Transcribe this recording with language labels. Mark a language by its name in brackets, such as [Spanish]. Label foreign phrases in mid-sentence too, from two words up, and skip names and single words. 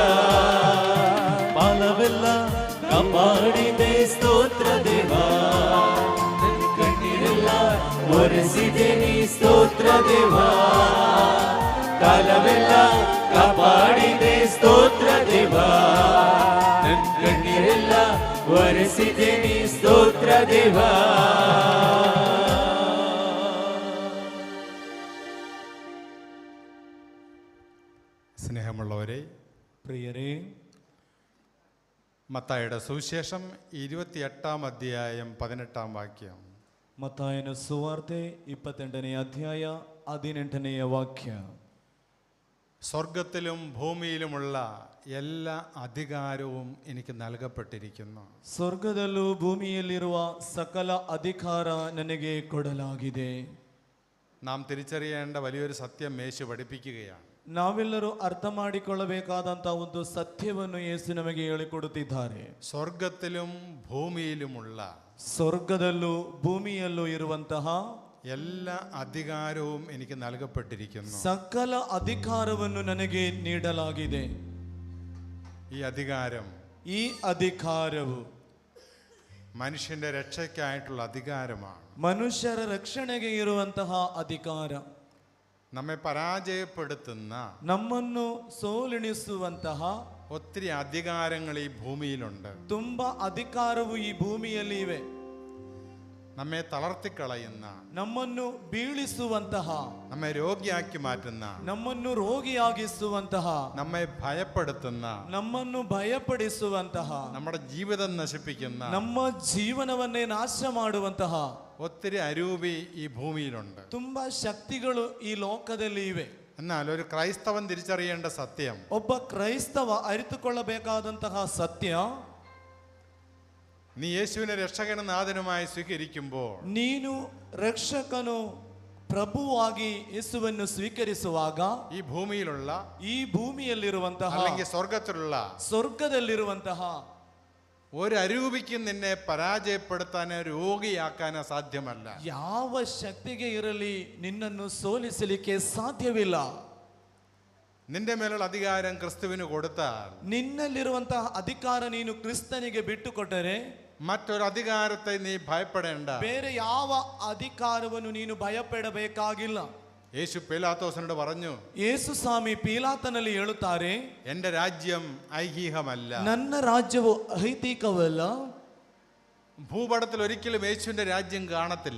[Kannada] ಪಾಲವೆಲ್ಲ ಕಾಪಾಡಿದೆ ಸ್ತೋತ್ರ ದೇವಾ, ನನ್ನ ಕಣ್ಣೀರೆಲ್ಲ ಒರೆಸಿದೆ ನೀ ಸ್ತೋತ್ರ ಕಾಪಾಡಿದೆ ಸ್ತೋತ್ರ ದೇವ ನನ್ನ ಕಣ್ಣೀರೆಲ್ಲ ಒರೆಸಿದೆ ನೀ ಸ್ತೋತ್ರ ದೇವ. [Malayalam] സ്നേഹമുള്ളവരെ, പ്രിയരേ, മത്തായിയുടെ സുവിശേഷം 28 അധ്യായം 18 വാക്യം. [Kannada] ಮತ್ತಾಯನ ಸುವಾರ್ತೆ 28ನೇ ಅಧ್ಯಾಯ 18ನೇ ವಾಕ್ಯ. [Malayalam] സ്വർഗത്തിലും ഭൂമിയിലുമുള്ള എല്ലാ അധികാരവും എനിക്ക് നൽകപ്പെട്ടിരിക്കുന്നു. [Kannada] ಸ್ವರ್ಗದಲ್ಲೂ ಭೂಮಿಯಲ್ಲಿರುವ ಸಕಲ ಅಧಿಕಾರ ನನಗೆ ಕೊಡಲಾಗಿದೆ. [Malayalam] നാം തിരിച്ചറിയേണ്ട വലിയൊരു സത്യം യേശു പഠിപ്പിക്കുകയാണ്. [Kannada] ನಾವೆಲ್ಲರೂ ಅರ್ಥ ಮಾಡಿಕೊಳ್ಳಬೇಕಾದಂತ ಒಂದು ಸತ್ಯವನ್ನು ಯೇಸು ನಮಗೆ ಹೇಳಿಕೊಡುತ್ತಿದ್ದಾರೆ. [Malayalam] സ്വർഗത്തിലും ഭൂമിയിലുമുള്ള [Kannada] ಸ್ವರ್ಗದಲ್ಲೂ ಭೂಮಿಯಲ್ಲೂ ಇರುವಂತಹ [Malayalam] എല്ലാ അധികാരവും എനിക്ക് നൽകപ്പെട്ടിരിക്കുന്നു. [Kannada] ಸಕಲ ಅಧಿಕಾರವನ್ನು ನನಗೆ ನೀಡಲಾಗಿದೆ. [Malayalam] ഈ [Kannada] ಅಧಿಕಾರವು [Malayalam] മനുഷ്യന്റെ രക്ഷയ്ക്കായിട്ടുള്ള അധികാരമാണ്. [Kannada] ಮನುಷ್ಯರ ರಕ್ಷಣೆಗೆ ಇರುವಂತಹ ಅಧಿಕಾರ, [Malayalam] നമ്മെ പരാജയപ്പെടുത്തുന്ന [Kannada] ನಮ್ಮನ್ನು ಸೋಲೆಣಿಸುವಂತಹ [Malayalam] ഒത്തിരി അധികാരങ്ങൾ ഈ ഭൂമിയിലുണ്ട്. [Kannada] ತುಂಬಾ ಅಧಿಕಾರವು ಈ ಭೂಮಿಯಲ್ಲಿ ಇವೆ. [Malayalam] നമ്മെ തളർത്തിക്കളയുന്ന, [Kannada] ನಮ್ಮನ್ನು ಬೀಳಿಸುವಂತಹ, [Malayalam] നമ്മെ രോഗിയാക്കി മാറ്റുന്ന, [Kannada] ನಮ್ಮನ್ನು ರೋಗಿಯಾಗಿಸುವಂತಹ, [Malayalam] നമ്മെ ഭയപ്പെടുത്തുന്ന, [Kannada] ನಮ್ಮನ್ನು ಭಯಪಡಿಸುವಂತಹ, [Malayalam] നമ്മുടെ ജീവിതം നശിപ്പിക്കുന്ന [Kannada] ನಮ್ಮ ಜೀವನವನ್ನೇ ನಾಶ ಮಾಡುವಂತಹ [Malayalam] ഒത്തിരി അരൂപി ഈ ഭൂമിയിലുണ്ട്. [Kannada] ತುಂಬಾ ಶಕ್ತಿಗಳು ಈ ಲೋಕದಲ್ಲಿ ಇವೆ. [Malayalam] എന്നാൽ ഒരു ക്രൈസ്തവൻ തിരിച്ചറിയേണ്ട സത്യം, [Kannada] ಒಬ್ಬ ಕ್ರೈಸ್ತವ ಅರಿತುಕೊಳ್ಳಬೇಕಾದಂತಹ ಸತ್ಯ, [Malayalam] നീ യേശുവിനെ രക്ഷകനും നാഥനുമായി സ്വീകരിക്കുമ്പോൾ, [Kannada] ನೀನು ರಕ್ಷಕನು ಪ್ರಭುವಾಗಿ ಯೇಸುವನ್ನು ಸ್ವೀಕರಿಸುವಾಗ [Malayalam] ഈ ഭൂമിയിലുള്ള [Kannada] ಈ ಭೂಮಿಯಲ್ಲಿರುವಂತಹ [Malayalam] അല്ലെങ്കിൽ സ്വർഗത്തിലുള്ള [Kannada] ಸ್ವರ್ಗದಲ್ಲಿರುವಂತಹ [Malayalam] ഒരു അരൂപിക്കും നിന്നെ പരാജയപ്പെടുത്താനോ രോഗിയാക്കാനോ സാധ്യമല്ല. [Kannada] ಯಾವ ಶಕ್ತಿಗೆ ಇರಲಿ ನಿನ್ನನ್ನು ಸೋಲಿಸಲಿಕ್ಕೆ ಸಾಧ್ಯವಿಲ್ಲ. [Malayalam] നിന്റെ മേലുള്ള അധികാരം ക്രിസ്തുവിന് കൊടുത്താൽ, [Kannada] ನಿನ್ನಲ್ಲಿರುವಂತಹ ಅಧಿಕಾರ ನೀನು ಕ್ರಿಸ್ತನಿಗೆ ಬಿಟ್ಟುಕೊಟ್ಟರೆ [Malayalam] മറ്റൊരു അധികാരത്തെ നീ ഭയപ്പെടേണ്ട. [Kannada] ಬೇರೆ ಯಾವ ಅಧಿಕಾರವನ್ನು ನೀನು ಭಯಪಡಬೇಕಾಗಿಲ್ಲ. [Malayalam] യേശു പീലാത്തോസിനോട് പറഞ്ഞു, [Kannada] ಯೇಸು ಸ್ವಾಮಿ ಪೀಲಾತನಲ್ಲಿ ಹೇಳುತ್ತಾರೆ, [Malayalam] എന്റെ രാജ്യം ഐഹികമല്ല. [Kannada] ನನ್ನ ರಾಜ್ಯವು ಐಹಿಕವಲ್ಲ. [Malayalam] ഭൂപടത്തിൽ ഒരിക്കലും യേശുവിന്റെ രാജ്യം കാണത്തില്ല.